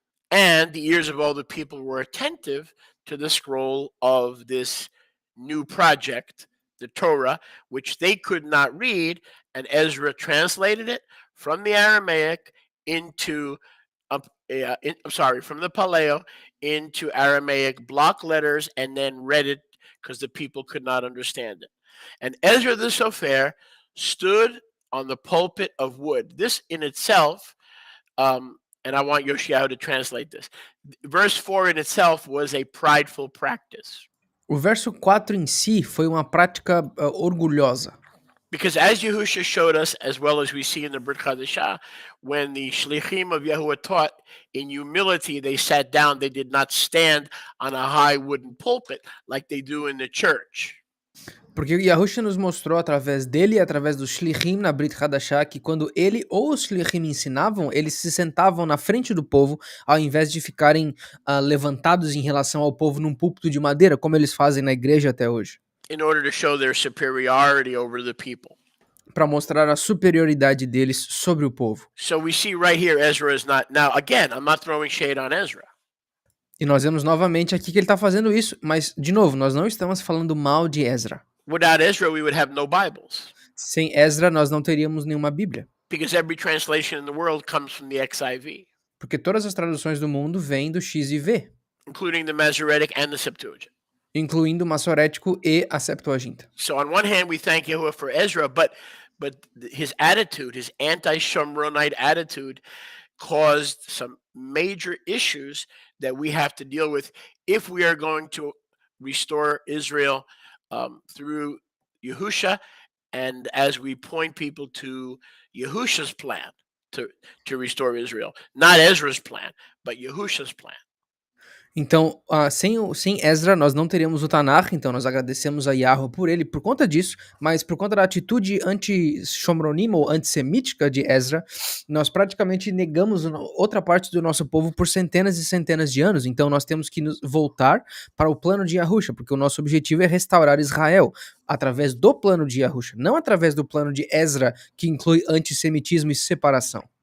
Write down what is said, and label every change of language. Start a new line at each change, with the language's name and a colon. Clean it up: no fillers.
English: And the ears of all the people were attentive to the scroll of this new project, the Torah, which they could not read, and Ezra translated it from the Aramaic into, from the Paleo into Aramaic block letters, and then read it because the people could not understand it. And Ezra the Sofer stood on the pulpit of wood. This in itself, and I want Yoshiyahu to translate this. Verse 4 in itself was a prideful practice.
Portuguese: O verso 4 em si foi uma prática orgulhosa.
English: Because as Yehusha showed us, as well as we see in the Brit Chadashah, when the Shlichim of Yahuwah taught in humility, they sat down. They did not stand on a high wooden pulpit like they do in the church.
Portuguese: Porque Yahusha nos mostrou através dele e através do Shlichim na Brit Hadashah que quando ele ou os Shlichim ensinavam, eles se sentavam na frente do povo ao invés de ficarem levantados em relação ao povo num púlpito de madeira, como eles fazem na igreja até hoje.
English: In order to show their superiority over the people.
Portuguese: Para mostrar a superioridade deles sobre o povo.
English: So we see right here Ezra is not, now again, I'm not throwing shade on Ezra.
Portuguese: E nós vemos novamente aqui que ele está fazendo isso, mas de novo, nós não estamos falando mal de Ezra.
English: Without Ezra, we would have no Bibles.
Portuguese: Sem Ezra, nós não teríamos nenhuma Bíblia.
English: Because every translation in the world comes from the XIV.
Portuguese: Porque todas as traduções do mundo vêm do XIV.
English: Including the Masoretic and the Septuagint.
Portuguese: Incluindo o Masorético e a Septuaginta.
English: So on one hand, we thank Yahuwah for Ezra, but his attitude, his anti-Shomronite attitude, caused some major issues that we have to deal with if we are going to restore Israel through Yehusha, and as we point people to Yehusha's plan to restore Israel. Not Ezra's plan, but Yahusha's plan.
Portuguese: Então, sem Ezra, nós não teríamos o Tanakh, então nós agradecemos a Yahweh por ele, por conta disso, mas por conta da atitude anti-shomronima ou antissemítica de Ezra, nós praticamente negamos outra parte do nosso povo por centenas e centenas de anos, então nós temos que nos voltar para o plano de Yahusha, porque o nosso objetivo é restaurar Israel, através do plano de Yahusha, não através do plano de Ezra, que inclui antissemitismo e separação.